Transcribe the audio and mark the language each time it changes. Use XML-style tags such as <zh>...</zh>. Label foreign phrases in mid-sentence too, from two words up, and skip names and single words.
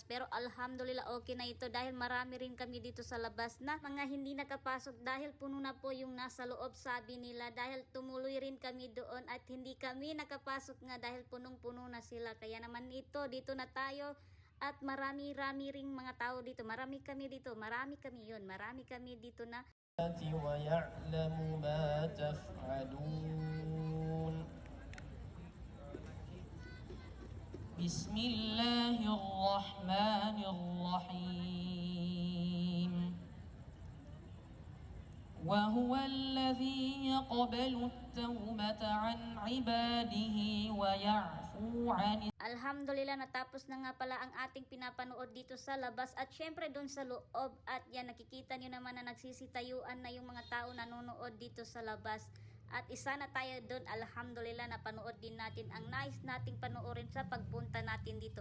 <tl>Pero alhamdulillah okay na ito dahil marami rin kami dito sa labas na mga hindi nakapasok dahil puno na po yung nasa loob, sabi nila, dahil tumuloy rin kami doon at hindi kami nakapasok nga dahil punong-puno na sila. Kaya naman dito na tayo. At marami ring mga tao dito. Marami kami dito na.</tl> <ar>ويعلم ما تفعلون بسم الله الرحمن الرحيم وهو الذي يقبل التوبة عن عباده ويعفو عن.</ar> <tl>Alhamdulillah, natapos na nga pala ang ating pinapanood dito sa labas at syempre doon sa loob. At yan, nakikita nyo naman na nagsisitayuan na yung mga tao nanonood dito sa labas. At isa na tayo doon, alhamdulillah, napanood din natin ang nice nating panoorin sa pagpunta natin dito.</tl>